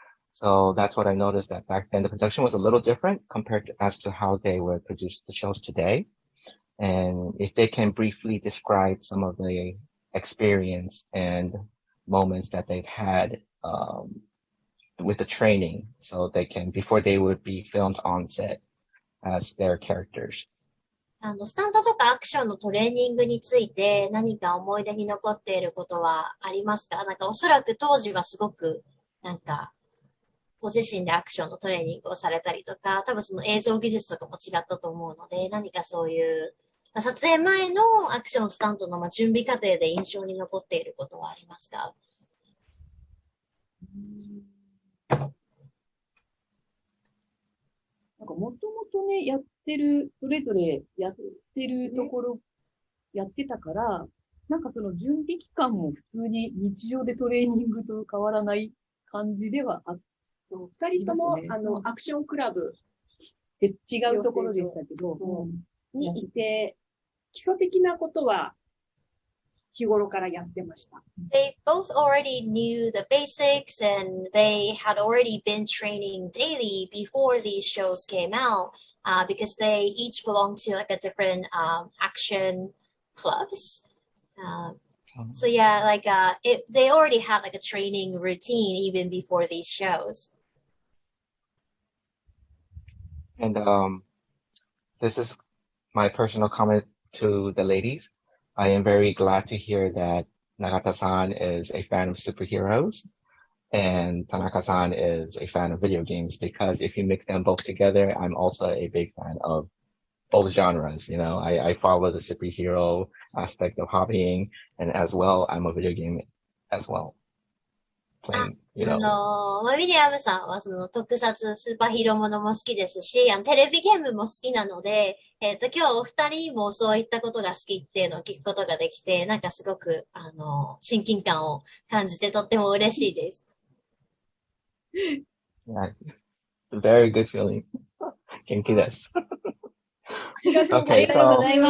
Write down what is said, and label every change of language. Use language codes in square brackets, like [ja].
[en] So that's what I noticed, that back then the production was a little different compared as to how they would produce the shows today. And if they can briefly describe some of the experience and moments that they've had with the training, so before they would be filmed on set as their characters. [ja] スタントとかアクションのトレーニングについて何か思い出に残っていることはありますか？おそらく当時はすごくご自身でアクションのトレーニングをされたりとか、多分その映像技術とかも違ったと思うので、何かそういう撮影前のアクションスタントの準備過程で印象に残っていることはありますか？もともとね、それぞれやってるところ、やってたから、その準備期間も普通に日常でトレーニングと変わらない感じではあって、二人とも、アクションクラブで違うところでしたけど、にいて、基礎的なことは日頃からやってました。 [en] They both already knew the basics and they had already been training daily before these shows came out because they each belong to a different action clubs. So yeah, they already had a training routine even before these shows. And this is my personal comment to the ladies. I am very glad to hear that Nagata-san is a fan of superheroes and Tanaka-san is a fan of video games, because if you mix them both together, I'm also a big fan of both genres. I follow the superhero aspect of hobbying, and as well, I'm a video game as well. Playing, [ja] ウィリアムさんはその特撮スーパーヒーローものも好きですし、テレビゲームも好きなので、今日お二人もそういったことが好きっていうのを聞くことができて、すごく、親近感を感じてとっても嬉しいです。 [en] Yeah, it's a very good feeling. [ja] 元気です。ありがとうございます。